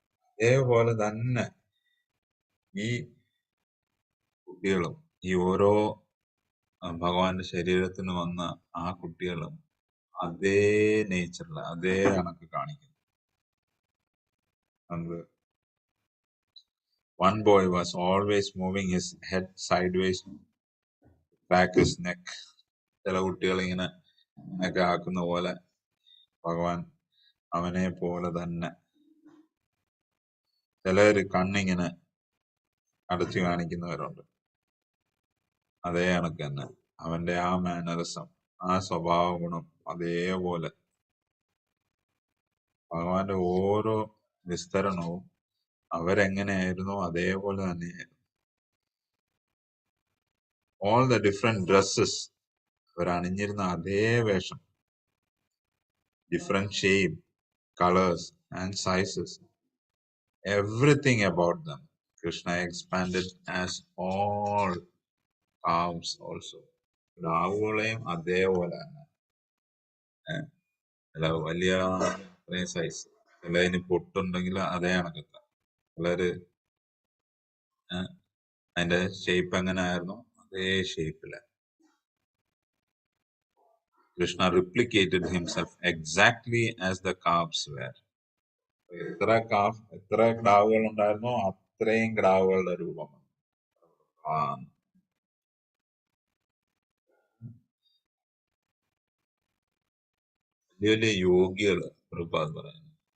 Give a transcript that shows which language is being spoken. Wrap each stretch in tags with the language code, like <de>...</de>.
<ml>അതേപോലെ തന്നെ ഈ കുട്ടികളും, ഈ ഓരോ ഭഗവാന്റെ ശരീരത്തിന് വന്ന ആ കുട്ടികളും അതേ നേച്ചറിൽ അതേ കണക്ക് കാണിക്കുന്നു.</ml> <en>One boy was always moving his head sideways to crack his neck.</en> <ml>ചില കുട്ടികൾ ഇങ്ങനെ ഒക്കെ ആക്കുന്ന പോലെ ഭഗവാൻ അവനെ പോലെ തന്നെ. ചിലര് കണ്ണിങ്ങനെ അടച്ചു കാണിക്കുന്നവരുണ്ട്. അതേ കണക്ക് തന്നെ അവന്റെ ആ മാനറിസം, ആ സ്വഭാവ ഗുണം അതേപോലെ ഭഗവാന്റെ ഓരോ വിസ്തരണവും അവരെങ്ങനെയായിരുന്നോ അതേപോലെ തന്നെയായിരുന്നു.</ml> <en>all the different dresses,</en> <ml>അവർ അണിഞ്ഞിരുന്ന അതേ വേഷം,</ml> <en>Different shape, colors and sizes, everything about them Krishna expanded as all calves also.</en> <ml>പ്രാവുകളെയും അതേപോലെ തന്നെ, അല്ല വലിയ അത്രയും സൈസ്, ചിലതിന് പൊട്ടുണ്ടെങ്കിൽ അതേ കണക്കത്ത, ചിലര് അതിന്റെ ഷേപ്പ് എങ്ങനെ ആയിരുന്നു അതേ ഷേപ്പില്.</ml> <en>Krishna replicated himself exactly as the calves were.</en> <ml>എത്ര ക്ടാവുകൾ ഉണ്ടായിരുന്നോ അത്രയും ക്ടാവുകളുടെ രൂപം. വലിയ വലിയ യോഗികള് പ്രഭുപാദ് പറയുന്നു,</ml>